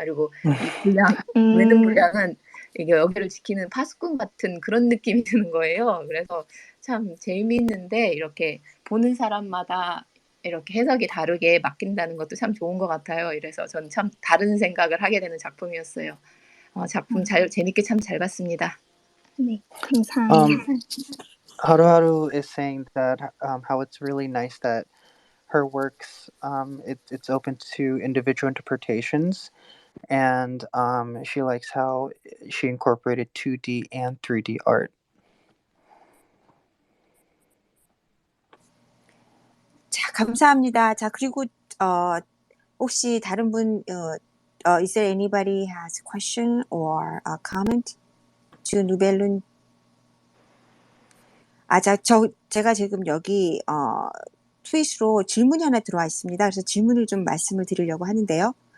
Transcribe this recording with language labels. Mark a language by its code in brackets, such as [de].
[ko] 그리고 이 외는 불량은 이게 여기를 지키는 파수꾼 같은 그런 느낌이 드는 거예요. 그래서 참 재미있는데 이렇게 보는 사람마다 이렇게 해석이 다르게 맡긴다는 것도 참 좋은 것 같아요. 이래서 전 참 다른 생각을 하게 되는 작품이었어요. 작품 재밌게 참 잘 봤습니다. 네, 감사합니다. [en] Haruharu is saying that how it's really nice that her works it's open to individual interpretations, and she likes how she incorporated 2D and 3D art. [ko] 자, 감사합니다. 자, 그리고 혹시 다른 분 [en] is there anybody has a question or a comment to 누벨룬? [ko] 제가 지금 여기 트윗으로 질문이 하나 들어와 있습니다. 그래서 질문을 좀 말씀을 드리려고 하는데요.